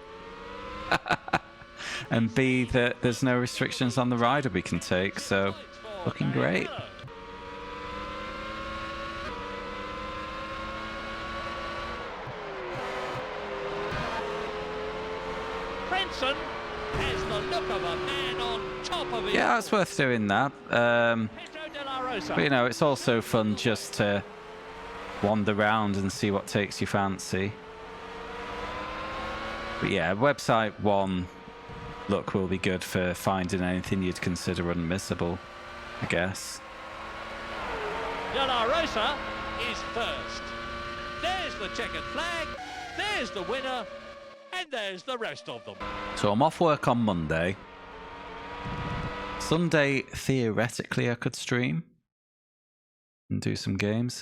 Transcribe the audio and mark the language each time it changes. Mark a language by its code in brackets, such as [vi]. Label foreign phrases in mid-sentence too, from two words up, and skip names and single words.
[en] And B, that there's no restrictions on the rider we can take, so looking great. Frenson has the look of a man on top of it. Yeah, it's worth doing that. Pedro de la Rosa. But you know, it's also fun just to wander around and see what takes your fancy. But yeah, website 1 look will be good for finding anything you'd consider unmissable, I guess. De la Rosa is first. There's the checkered flag, there's the winner, and there's the rest of them. So I'm off work on Monday. Sunday, theoretically, I could stream and do some games.